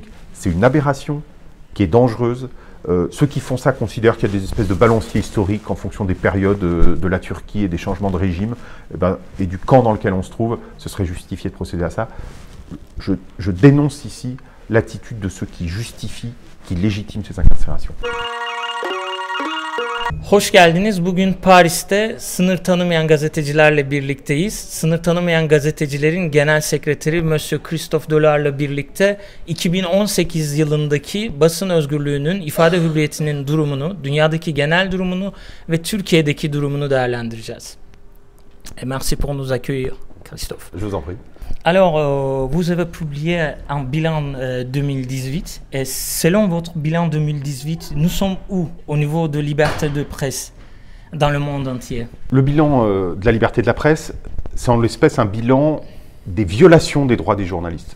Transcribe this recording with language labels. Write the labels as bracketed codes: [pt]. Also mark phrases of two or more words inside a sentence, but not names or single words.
[fr] C'est une aberration qui est dangereuse. Ceux qui font ça considèrent qu'il y a des espèces de balanciers historiques en fonction des périodes de la Turquie et des changements de régime et du camp dans lequel on se trouve. Ce serait justifié de procéder à ça. Je dénonce ici l'attitude de ceux qui justifient, qui légitiment ces incarcérations. [tr] Hoş geldiniz. Bugün Paris'te sınır tanımayan gazetecilerle birlikteyiz. Sınır tanımayan gazetecilerin genel sekreteri Monsieur Christophe Delar'la birlikte 2018 yılındaki basın özgürlüğünün, ifade hürriyetinin durumunu, dünyadaki genel durumunu ve Türkiye'deki durumunu değerlendireceğiz. [fr] Merci pour nous accueillir, Christophe. Je vous en prie. Alors, vous avez publié un bilan 2018 et selon votre bilan 2018, nous sommes où au niveau de liberté de presse dans le monde entier? Le bilan de la liberté de la presse, c'est en l'espèce un bilan des violations des droits des journalistes.